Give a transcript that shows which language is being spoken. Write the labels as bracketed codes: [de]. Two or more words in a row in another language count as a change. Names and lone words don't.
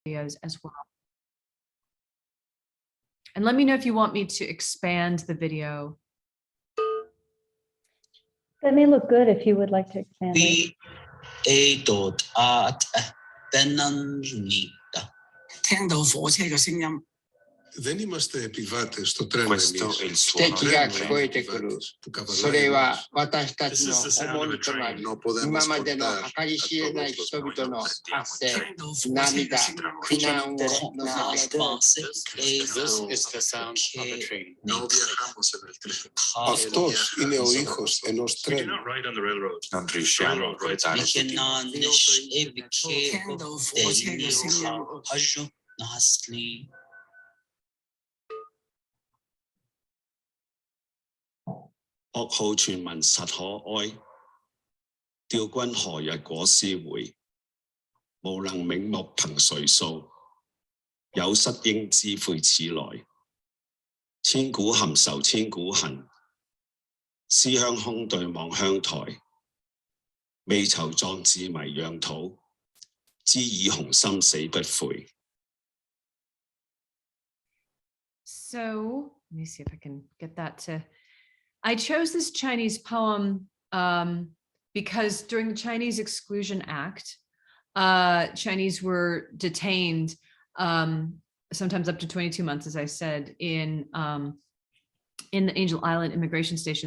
[en] videos as well. And let me know if you want me to expand the video. That may look good if you would like to expand it. [el] Δεν είμαστε επιβάτες στο τρένο εμείς. [ja] 敵が聞こえてくる。それは私たちの重荷となり、今までの計り知れない人々の発生、涙、苦難を乗せて。 Αυτός είναι ο ήχος ενός τρένου. [zh] 噩耗傳聞實可哀，吊君何日果思回？無能冥目憑誰訴？有失應知悔此來。千古含愁千古恨，思鄉空對望鄉台。未酬壯志迷壤土，知以雄心死不悔。 [en] So, let me see if I can get that to... I chose this Chinese poem because during the Chinese Exclusion Act, Chinese were detained sometimes up to 22 months, as I said, in the Angel Island immigration station.